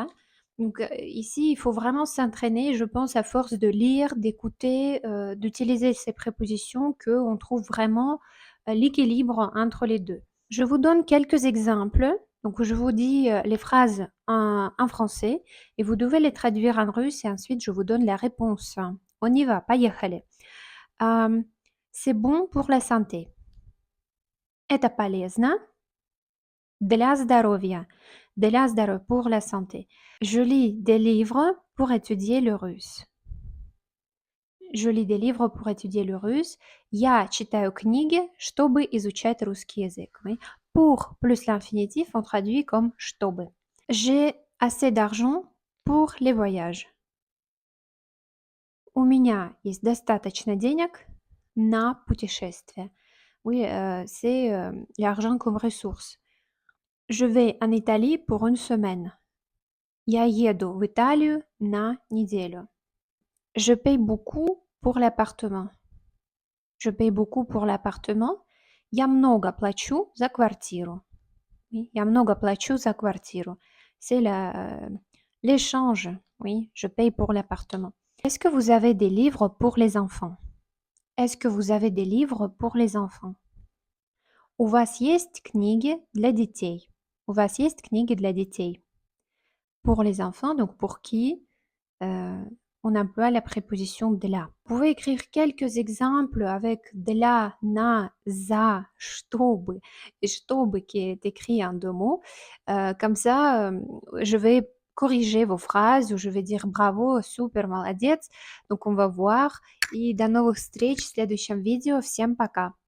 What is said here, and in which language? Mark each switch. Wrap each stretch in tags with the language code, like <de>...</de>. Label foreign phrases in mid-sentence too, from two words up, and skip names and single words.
<fr>Donc ici, il faut vraiment s'entraîner, je pense, à force de lire, d'écouter, d'utiliser ces prépositions, qu'on trouve vraiment l'équilibre entre les deux. Je vous donne quelques exemples. Donc, je vous dis les phrases en français et vous devez les traduire en russe et ensuite je vous donne la réponse. On y va, поехали. Ам, c'est bon pour la santé.</fr> <ru>Это полезно для здоровья. Для здоровья,</ru> <fr>pour la santé. Je lis des livres pour étudier le russe. Je lis des livres pour étudier le russe.</fr> <ru>Я читаю книги, чтобы изучать русский язык.</ru> <fr>Oui. Pour plus l'infinitif, on traduit comme чтобы. J'ai assez d'argent pour les voyages.</fr> <ru>У меня есть достаточно денег на путешествие.</ru> <fr>Oui, c'est l'argent comme ressource. Je vais en Italie pour une semaine.</fr> <ru>Я еду в Италию на неделю.</ru> <fr>Je paye beaucoup pour l'appartement. Je paye beaucoup pour l'appartement.</fr> <ru>Я много плачу за квартиру. Oui, я много плачу за квартиру.</ru> <fr>C'est l'échange. Oui, je paye pour l'appartement. Est-ce que vous avez des livres pour les enfants? Est-ce que vous avez des livres pour les enfants?</fr> <ru>У вас есть книги для детей? У вас есть книги для детей?</ru> <fr>Pour les enfants, donc pour qui, on emploie la préposition для. Vous pouvez écrire quelques exemples avec</fr> <ru>для, на, за, чтобы,</ru> <fr>et чтобы qui est écrit en deux mots. Comme ça, je vais corriger vos phrases, ou je vais dire bravo,</fr> <ru>супер, молодец.</ru> <fr>Donc on va voir.</fr> <ru>И до новых встреч в следующем видео. Всем пока!</ru>